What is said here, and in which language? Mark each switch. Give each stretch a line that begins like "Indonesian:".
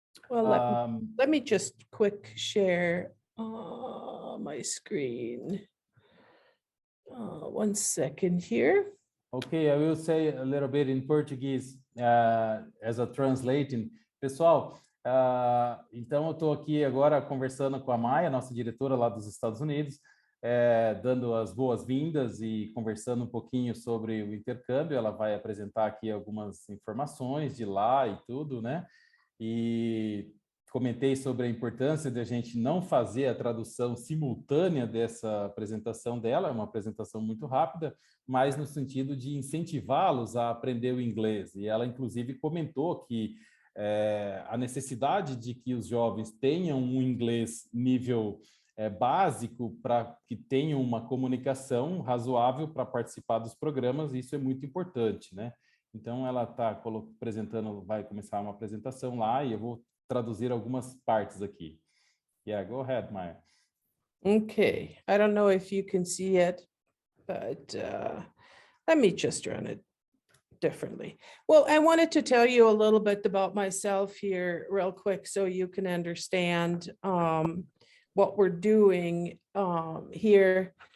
English: Well, Um, let me just quick share my screen. 1 second here. Okay, I will say a little bit in Portuguese as a translating.
Portuguese: Pessoal, então eu estou aqui agora conversando com a Maia, nossa diretora lá dos Estados Unidos, dando as boas-vindas e conversando um pouquinho sobre o intercâmbio. Ela vai apresentar aqui algumas informações de lá e tudo, né? E comentei sobre a importância de a gente não fazer a tradução simultânea dessa apresentação dela, é uma apresentação muito rápida, mas no sentido de incentivá-los a aprender o inglês. E ela, inclusive, comentou que a necessidade de que os jovens tenham um inglês nível básico para que tenham uma comunicação razoável para participar dos programas, e isso é muito importante, né? Então, ela está apresentando, vai começar uma apresentação lá e eu vou traduzir algumas partes aqui.
English: Yeah, go ahead, Maya. Okay, I don't know if you can see it, but let me just run it differently. Well, I wanted to tell you a little bit about myself here real quick so you can understand what we're doing here.